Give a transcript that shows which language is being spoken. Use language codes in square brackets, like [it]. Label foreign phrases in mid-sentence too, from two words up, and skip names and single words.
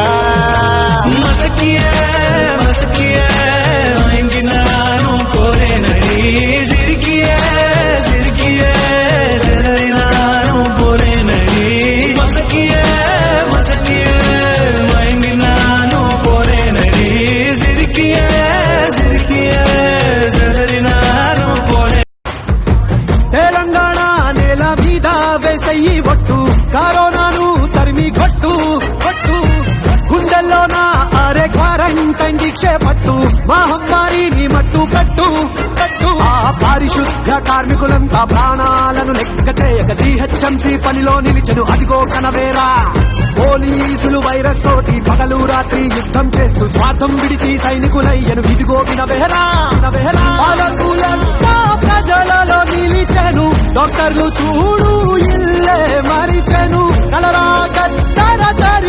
[ta] மசக்கிய மசக்கிய வாங்கி நானும் போறேன் அடி சிரிக்கிய சிரிக்கிய சிறை நானும் போறேன் அடி மசக்கிய மசக்கிய வாங்கி நானும் போறேன் அடி சிரிக்கிய சிரிக்கிய சிறை நானும் போறேன் [te] తెలంగాణ నేల మీద వేసయ్యి ఒట్టు కరోనాను తరిమి కొట్టు కొట్టు గుండెల్లోన అరే క్వారంటైన్ దీక్షే పట్టు మహమ్మారిని మట్టు పెట్టు పెట్టు ఆ పారిశుద్ధ కార్మికులంతా ప్రాణాలను లెక్క చేయక జీహెచ్ఎంసీ పనిలో నిలిచెను అదిగో కనవేరా పోలీసులు వైరస్ తోటి పగలు రాత్రి యుద్ధం చేస్తూ స్వార్థం విడిచి సైనికులయ్యను ఇదిగో వినవేరా వినవేరా పాలకులంతా ప్రజలలో నిలిచెను డాక్టర్లు చూడు ఇల్లే మరిచెను కలరా కత్తర తరి